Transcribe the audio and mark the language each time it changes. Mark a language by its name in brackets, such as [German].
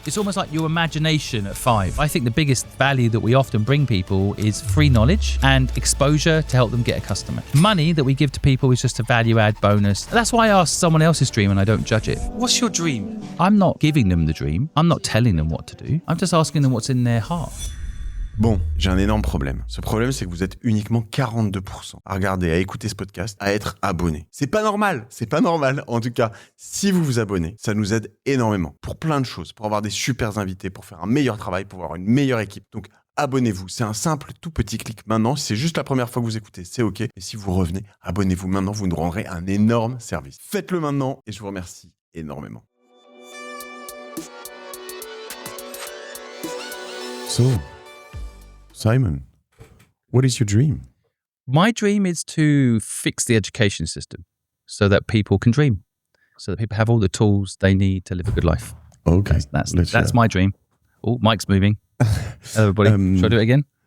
[English] It's almost like your imagination at 5. I think the biggest value that we often bring people is free knowledge and exposure to help them get a customer. Money that we give to people is just a value add bonus. That's why I ask someone else's dream and I don't judge it. What's your dream? I'm not giving them the dream. I'm not telling them what to do. I'm just asking them what's in their heart. [French] Bon, j'ai un énorme problème. Ce problème, c'est que vous êtes uniquement 42% à regarder, à écouter ce podcast, à être abonné. C'est pas normal. En tout cas, si vous vous abonnez, ça nous aide énormément pour plein de choses, pour avoir des super invités, pour faire un meilleur travail, pour avoir une meilleure équipe. Donc, abonnez-vous. C'est un simple, tout petit clic maintenant. Si c'est juste la première fois que vous écoutez, c'est OK. Et si vous revenez, abonnez-vous maintenant. Vous nous rendrez un énorme service. Faites-le maintenant et je vous remercie énormément. [English] So, Simon, what is your dream? My dream is to fix the education system so that people can dream, so that people have all the tools they need to live a good life. Okay. That's my dream. Oh, Mike's moving. Hello, everybody. Should I do it again?